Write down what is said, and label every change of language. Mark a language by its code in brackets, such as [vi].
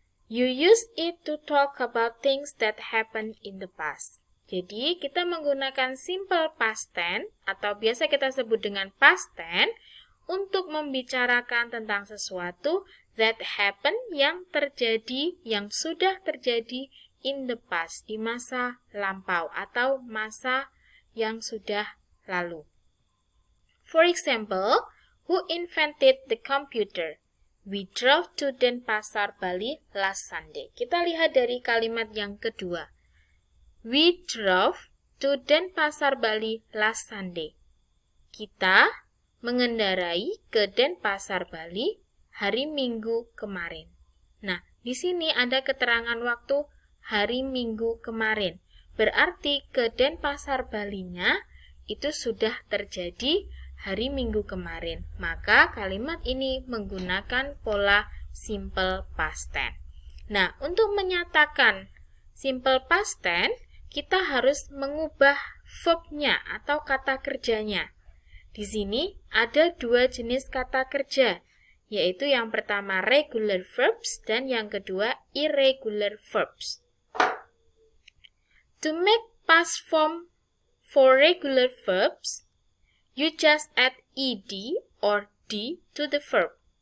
[en] You use it to talk about things that happened in the past. [id] Jadi, kita menggunakan simple past tense atau biasa kita sebut dengan past tense untuk membicarakan tentang sesuatu [en] that happened [id] yang terjadi, yang sudah terjadi [en] in the past, [id] di masa lampau atau masa yang sudah lalu. [en] For example, who invented the computer? We drove to Denpasar, Bali last Sunday. [id] Kita lihat dari kalimat yang kedua. [en] We drove to Denpasar, Bali last Sunday. [id] Kita mengendarai ke Denpasar, Bali hari Minggu kemarin. Nah, di sini ada keterangan waktu hari Minggu kemarin. Berarti ke Denpasar, Balinya itu sudah terjadi hari Minggu kemarin. Maka kalimat ini menggunakan pola simple past tense. Nah, untuk menyatakan simple past tense, kita harus mengubah verb-nya atau kata kerjanya. Di sini ada dua jenis kata kerja, yaitu yang pertama regular verbs dan yang kedua irregular verbs. [en] To make past form for regular verbs, you just add ed or d to the verb.